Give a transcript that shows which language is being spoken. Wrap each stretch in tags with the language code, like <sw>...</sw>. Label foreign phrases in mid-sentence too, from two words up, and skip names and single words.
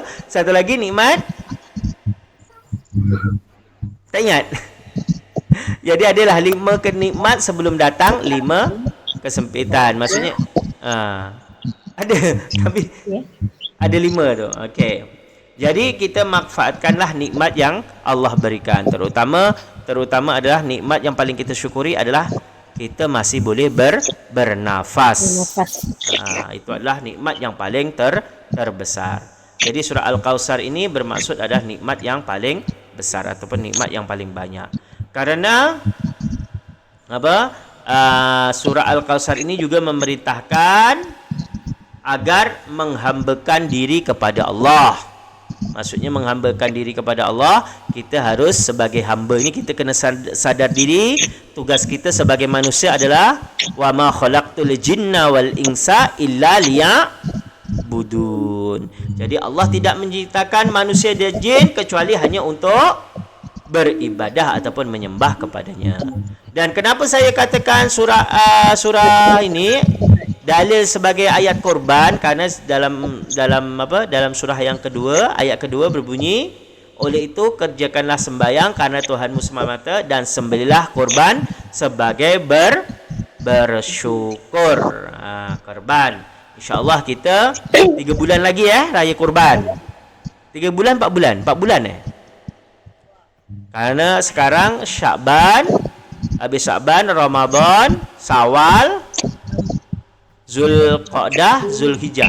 <ms>Satu lagi nikmat. Tak ingat. Jadi adalah 5 kenikmat sebelum datang 5 kesempitan. Maksudnya ada tapi ada 5 tu. Okey. Jadi kita manfaatkanlah nikmat yang Allah berikan. Terutama adalah nikmat yang paling kita syukuri adalah kita masih boleh bernafas. Itu adalah nikmat yang paling terbesar. Jadi surah Al-Kautsar ini bermaksud adalah nikmat yang paling besar ataupun nikmat yang paling banyak. Karena surah Al-Kautsar ini juga memerintahkan agar menghambakan diri kepada Allah. Maksudnya menghambakan diri kepada Allah, kita harus sebagai hamba ini kita kena sadar diri, tugas kita sebagai manusia adalah</ms> <ar>وما خلقت الجن والإنس إلا ليعبدون.</ar> <ms>Jadi Allah tidak menciptakan manusia dan jin kecuali hanya untuk beribadah ataupun menyembah kepadanya. Dan kenapa saya katakan surah ini dalil sebagai ayat korban? Karena dalam surah yang kedua, ayat kedua berbunyi, oleh itu kerjakanlah sembahyang karena Tuhanmu semata dan sembelilah korban sebagai bersyukur. Korban. InsyaAllah kita 3 bulan lagi raya korban. 3 bulan 4 bulan 4 bulan Karena sekarang Syakban, habis Syakban, Ramadan, Syawal, Zulqa'dah, Zulhijjah.</ms>